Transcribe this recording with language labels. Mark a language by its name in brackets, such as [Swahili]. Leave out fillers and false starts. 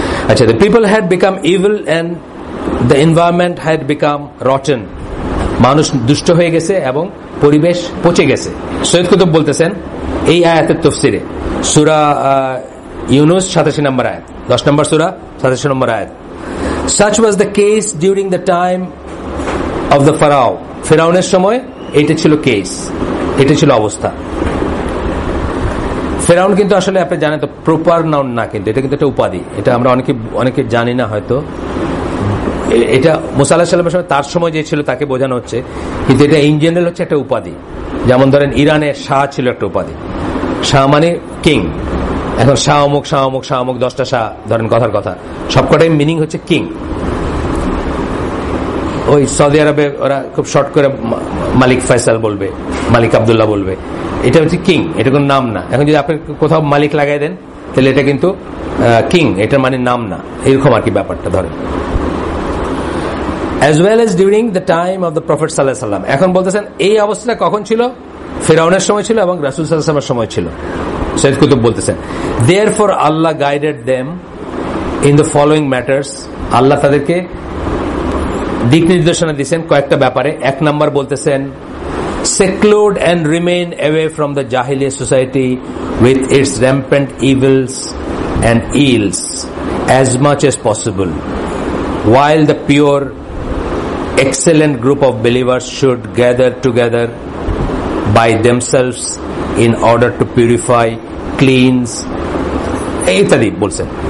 [English] আচ্ছা, the people had become evil and the environment had become rotten. [Bangla] মানুষ দুষ্ট হয়ে গেছে এবং পরিবেশ পচে গেছে। সৈয়দ কুতুব বলতেছেন এই আয়াতের তাফসীরে, সূরা ইউনুস 87 নম্বর আয়াত, 10 নম্বর সূরা 87 নম্বর আয়াত, [English] such was the case during the time of the Pharaoh. [Bangla] ফেরাউনের সময় এটা ছিল কেস, এটা ছিল অবস্থা। ফেরাউন কিন্তু আসলে আপনি জানেন তো প্রপার নাউন না, কিন্তু এটা কিন্তু একটা উপাধি। এটা আমরা অনেকে জানি না হয়তো। এটা মুসা আলাইহিস সালামের সময়, তার সময় যে ছিল তাকে বোঝানো হচ্ছে, কিন্তু এটা ইন জেনারেল হচ্ছে একটা উপাধি। যেমন ধরেন ইরানের শাহ ছিল একটা উপাধি, শাহ মানে কিং। এখন শাহ অমুক শাহ অমুক শাহ অমুক 10টা শাহ ধরেন, কথার কথা, সবকটাই মিনিং হচ্ছে কিং। ওই সৌদি আরবে ওরা খুব শর্ট করে মালিক ফয়সাল বলবে, মালিক আব্দুল্লাহ বলবে, এটা হচ্ছে কিং, এটা কোনো নাম না। এখন যদি আপনি কোথাও মালিক লাগাই দেন তাহলে এটা কিন্তু কিং, এটার মানে নাম না, এরকম আর কি ব্যাপারটা ধরেন। [English] as well as during the time of the Prophet sallallahu alaihi wasallam, [Bangla] এখন বলতেছেন এই অবস্থা কখন ছিল? ফিরআউনের সময় ছিল এবং রাসূল সাল্লাল্লাহু আলাইহি ওয়াসাল্লামের সময় ছিল। সৈয়দ কুতুব বলতেছেন [English] therefore Allah guided them in the following matters, [Bangla] আল্লাহ তাদেরকে দিক নির্দেশনা দিয়েছেন কয়েকটা ব্যাপারে। এক নাম্বার বলতেছেন [English] seclude and remain away from the Jahiliyyah society with its rampant evils and ills as much as possible, while the pure excellent group of believers should gather together by themselves in order to purify, cleanse, [Bangla] ইত্যাদি বলছেন।